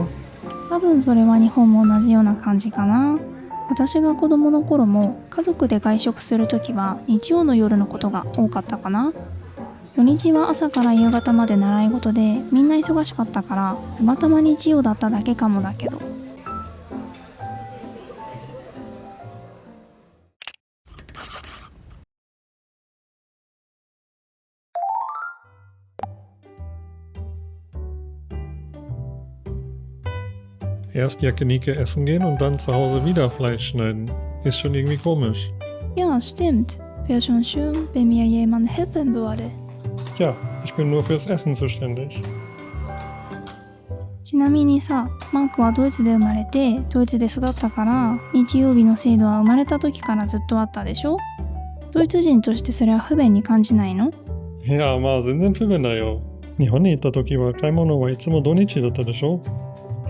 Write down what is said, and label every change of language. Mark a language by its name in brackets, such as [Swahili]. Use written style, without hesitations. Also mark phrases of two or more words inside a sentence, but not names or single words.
[Japanese] 多分それは日本も同じような感じかな。私が子供の頃も家族で外食するときは日曜の夜のことが多かったかな。土日は朝から夕方まで習い事でみんな忙しかったから、たまたま日曜だっただけかもだけど。 [German] Erst Yakinique essen gehen und dann zu Hause wieder Fleisch schneiden. Ist schon irgendwie komisch. Ja, stimmt. Wäre schon schön, wenn mir jemand helfen würde. Tja, ich bin nur fürs Essen zuständig. [Japanese] ちなみにさ、マークはドイツで生まれてドイツで育ったから、日曜日の制度は生まれた時からずっとあったでしょ。ドイツ人としてそれは不便に感じないの？いや、まあ全然不便だよ。日本に行った時は買い物はいつも土日だったでしょ。